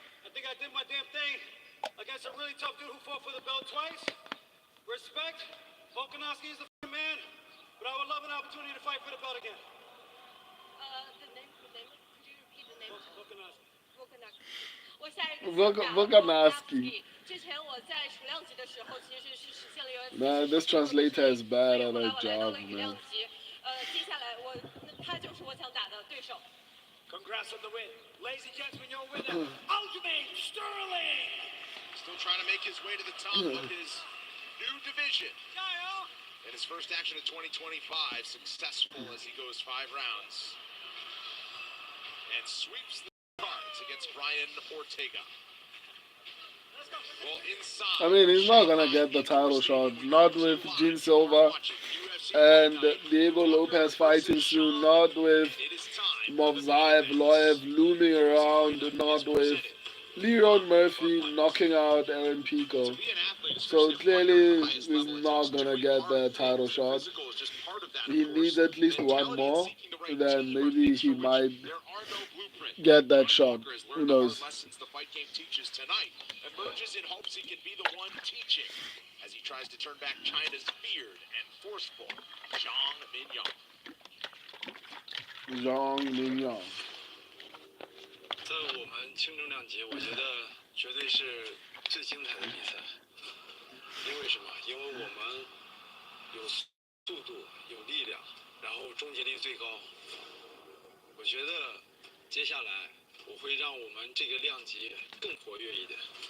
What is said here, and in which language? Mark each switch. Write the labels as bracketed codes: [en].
[en] I think I did my damn thing against a really tough dude who fought for the belt twice. Respect. Volkanovski is the man, but I would love an opportunity to fight for the belt again. The name, could you repeat the name? Volkanovski. [zh] 我下一个 [en] Volkanovski. [zh] 之前我在数量级的时候，其实是实现了UFC。 [en] Man, this translator is bad at a job, man. [zh] 接下来他就是我想打的对手。 [en] Congrats on the win. Ladies and gentlemen, your winner, Aljamain Sterling. Still trying to make his way to the top of his new division. And his first action of 2025, successful as he goes 5 rounds. And sweeps the cards against Brian Ortega. Well, inside, I mean, he's not gonna get the title shot. Not with Gene Silva and Diego Lopez fighting soon. Not with Movzaev, Loev looming around. Not with Leon Murphy knocking out Aaron Pico. So clearly, he's not gonna get the title shot. He needs at least one more. Then maybe he might get that shot. Who knows? Lessons the fight game teaches tonight. Emerges in hopes he can be the one teaching as he tries to turn back China's feared and forceful Zhang Mingyang. Zhang Mingyang. [zh] 在我们轻重量级，我觉得绝对是最精彩的比赛。因为什么？因为我们有速度、有力量，然后终结力最高。我觉得接下来我会让我们这个量级更活跃一点。